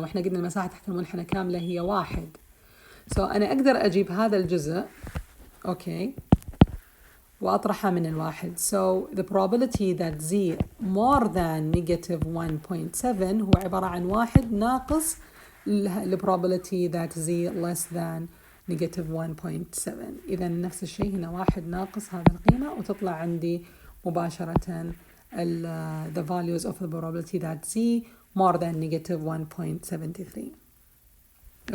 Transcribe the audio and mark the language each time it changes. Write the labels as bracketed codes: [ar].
[ar] وإحنا قلنا المساحة تحت المنحنى كاملة هي 1. أنا أقدر أجيب هذا الجزء أوكي وأطرحها من الواحد. [en] So the probability that z more than negative 1.7 [ar] هو عبارة عن 1 ناقص [en] the probability that z less than negative 1.7. [ar] إذا نفس الشيء هنا 1 ناقص هذه القيمة وتطلع عندي مباشرة [en] the values of the probability that z more than negative 1.73.